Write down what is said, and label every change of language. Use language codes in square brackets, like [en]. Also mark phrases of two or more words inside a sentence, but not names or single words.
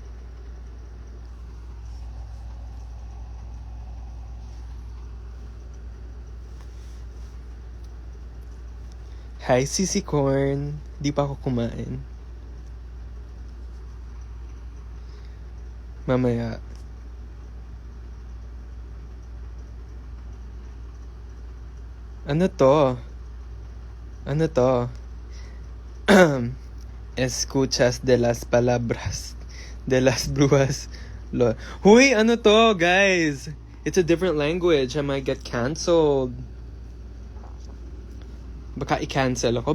[en] Hi, Sissy Corn. [tl] Di pa ako kumain. Mamaya. Ano to? [es] Escuchas de las palabras de las brujas. [tl] Huy, ano to, guys? [en] It's a different language. I might get cancelled. [tl] Baka i-cancel ako.